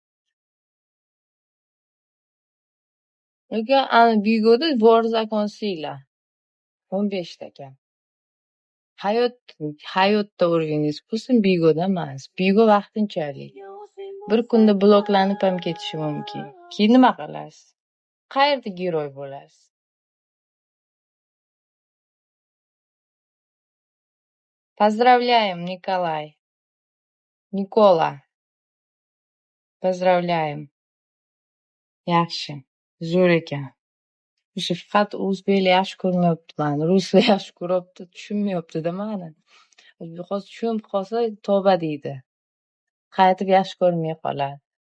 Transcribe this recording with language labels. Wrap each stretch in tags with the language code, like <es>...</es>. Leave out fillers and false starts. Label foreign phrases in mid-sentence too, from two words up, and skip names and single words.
<uz>Yoki Bigoda bor zakon siylar. 15 ekan. Hayotda o'rganingiz bo'lsin, Bigoda emas. Bigo vaqtinchalik. Bir kunda bloklanib ham ketishi mumkin. Keyin nima qilasiz? Qayerda giroy bo'lasiz?</uz> <ru>Поздравляем, Николай. Nikola. Поздравляем.</ru> <uz>Yaxshi. Zo'r ekan. O'sha faqat o'zbeklar yaxshi ko'rmayapti meni. Ruslar yaxshi ko'ryapti, tushunmayapti-da meni. Hozir tushunib qolsa tavba deydi. Qaytib yaxshi ko'rmay qoladi.</uz>